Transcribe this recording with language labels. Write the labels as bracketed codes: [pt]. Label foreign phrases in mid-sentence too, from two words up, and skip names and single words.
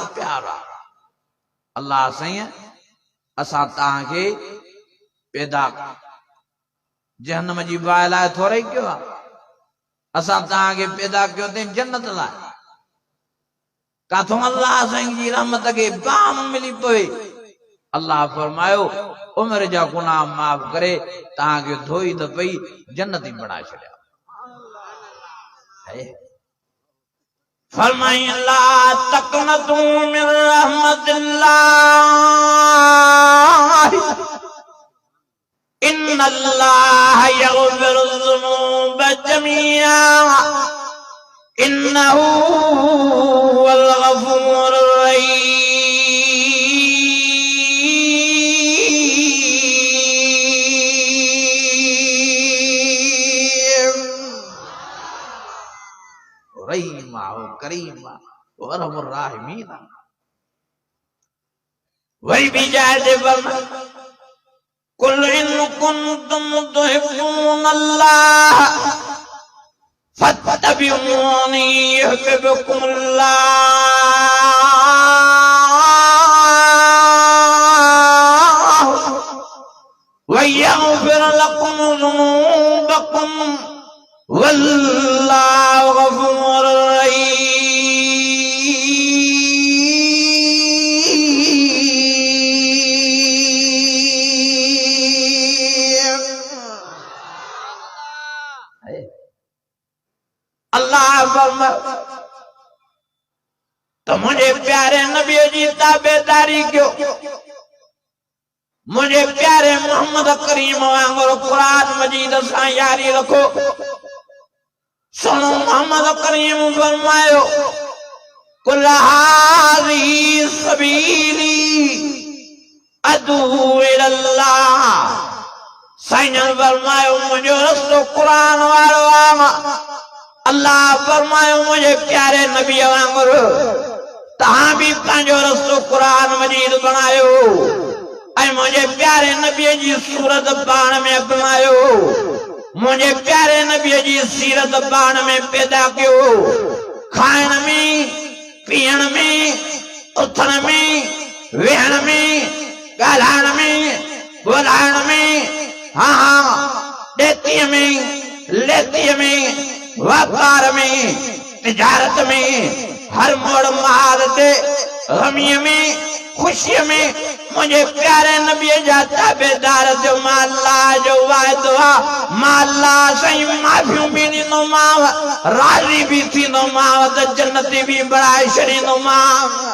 [sd] प्यार आहे अल्लाह साईं असां तव्हांखे पैदा जहन्नम जी बाहि लाइ थोरे कयो आहे असां तव्हांखे पैदा कयो अथई जन्नत लाइ काथों अल्लाह साईं जी रहमत के बाम मिली पवे अल्लाह फरमायो उम्र जा गुनाह माफ करे तव्हांखे धोई त पई जन्नती बणाए छॾिया [ar] फरमाई لا تقنطوا من رحمة الله إن الله يغفر الذنوب جميعا إنه هو الغفور الرحيم كريما وأرحم الراحمين [ur] وہی بھی جائے [ar] قل إن كنتم تحبون الله فاتبعوني يحببكم الله ويغفر لكم ذنوبكم والله غفور [sd] अल्लाह तो मुझे प्यारे नबी जी ताबेदारी क्यों मुझे प्यारे मोहम्मद करीम वांगुरु कुरान मजीद सां यारी रखो सुनो मोहम्मद करीम फरमायो [ar] قل هذه سبيلي أدعو إلى الله [sd] साईं फरमायो मुझो रस्तो कुरान वारो आहे अल्लाह फरमायो मुझे प्यारे नबी वांगुरु तहां भी पंहिंजो रस्तो कुरान मजीद बनायो ऐं मुझे प्यारे नबी जी सूरत पाण में अपनायो मुझे प्यारे नबी जी सीरत पाण में पैदा कयो खाइण में पीअण में उथण में वेहण में ॻाल्हाइण में ॿोलाइण में हाँ ॾेतीअ में लेतीअ में व्यापार में तिजारत में हर मोड़ महाल ते गमीअ में खुशीअ में मुझे प्यारे नबी जा ताबेदार जो मां अल्लाह जो वाइदो आहे मां अल्लाह साईं माफ़ियूं भी ॾींदोमांव राज़ी भी थींदोमांव त जन्नती भी बणाए छॾींदोमांव